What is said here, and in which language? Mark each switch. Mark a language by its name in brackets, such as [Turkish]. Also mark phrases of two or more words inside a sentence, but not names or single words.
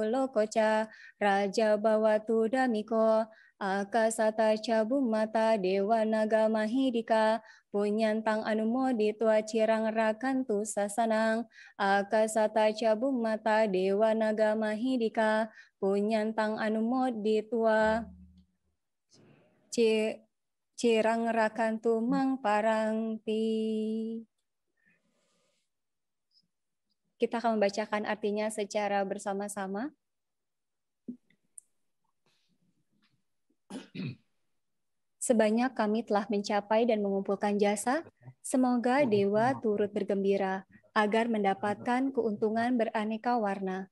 [Pali] lokoca raja bawatu damiko akasata cabum mata dewa naga mahidika punyantang anumoditwa cirang rakantu sasanang akasata cabum mata dewa naga mahidika punyantang anumoditwa cirang rakantu mang parangti. [Indonesian] Kita akan membacakan artinya secara bersama-sama. Sebanyak kami telah mencapai dan mengumpulkan jasa, semoga dewa turut bergembira agar mendapatkan keuntungan beraneka warna.